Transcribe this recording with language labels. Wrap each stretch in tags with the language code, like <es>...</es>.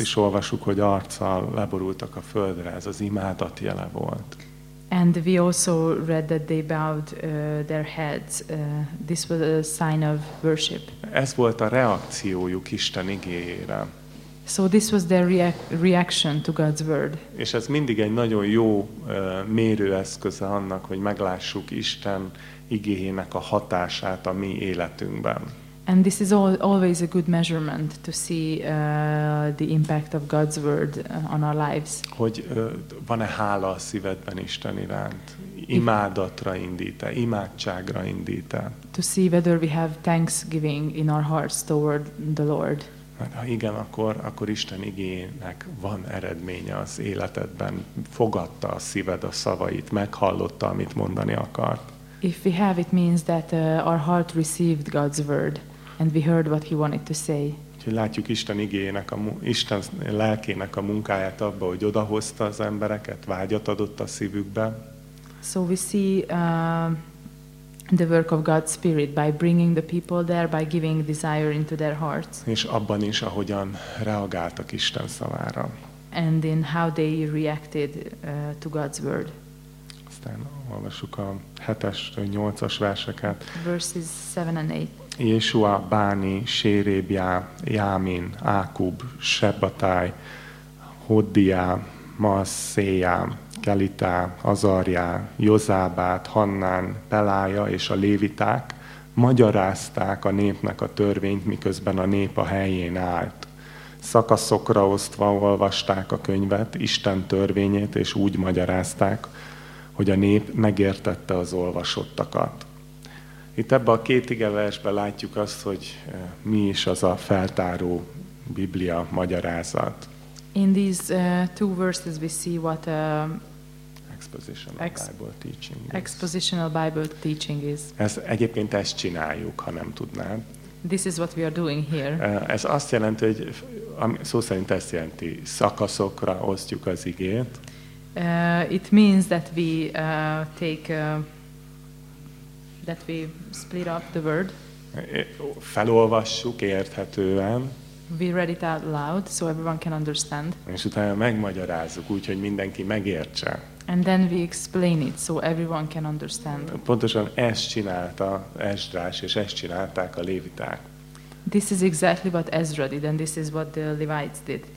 <hu>Azt is olvasuk, hogy arccal leborultak a földre. Ez az imádat jele volt.</hu> <en>And we also read that they bowed their heads. This was a sign of worship.</en> <hu>Ez volt a reakciójuk Isten igéjére.</hu> <en>So this was their reaction to God's word.</en> <hu>És ez mindig egy nagyon jó mérőeszköze annak, hogy meglássuk Isten igéjének a hatását a mi életünkben.</hu> <en>And this is always a good measurement to see the impact of God's word on our lives.</en> <hu>Hogy van-e hála a szívedben Isten iránt? Imádatra indít-e, imádságra indít-e?</hu> <en>To see whether we have thanksgiving in our hearts toward the Lord.</en> <hu>Mert ha igen, akkor Isten igéjének van eredménye az életedben. Fogadta a szíved a szavait, meghallotta, amit mondani akart.</hu> <en>If we have, it means that our heart received God's word. And we heard what he wanted to say.</en> <hu>Úgyhogy látjuk Isten igéjének, Isten lelkének a munkáját abba, hogy odahozta az embereket, vágyat adott a szívükbe.</hu> <en>So we see the work of God's spirit by bringing the people there, by giving desire into their hearts.</en> <hu>És abban is, ahogyan reagáltak Isten szavára.</hu> <en>And in how they reacted to God's word.</en> <hu>Aztán olvassuk a 7-es, 8-as verseket.</hu> <en>Verses 7 and 8.</en> <hu>Jésua, Báni, Sérébjá, Jámin, Ákub, Sebbatáj, Hoddiá, Masszéjá, Kelitá, Azarjá, Jozábát, Hannán, Pelája és a léviták magyarázták a népnek a törvényt, miközben a nép a helyén állt. Szakaszokra osztva olvasták a könyvet, Isten törvényét, és úgy magyarázták, hogy a nép megértette az olvasottakat. Itt ebben a két igeversben látjuk azt, hogy mi is az a feltáró Biblia magyarázat.</hu> <en>In these two verses we see what expositional Bible teaching is. Expositional Bible teaching is.</en> <hu>Ez egyébként ezt csináljuk, ha nem tudnád.</hu> <en>This is what we are doing here.</en> <hu>Ez azt jelenti, hogy szó szerint ezt jelenti, szakaszokra osztjuk az igét.</hu> <en>It means that we take that we split up the word.</en> <hu>Felolvassuk érthetően.</hu> <en>We read it out loud, so everyone can understand.</en> <hu>És utána megmagyarázzuk, úgyhogy mindenki megértse.</hu> <en>And then we explain it, so everyone can understand.</en> <hu>Pontosan ezt csinálta Esdrás, és ezt csinálták a léviták.</hu> <en>This is exactly what Ezra did, and this is what the Levites did.</en>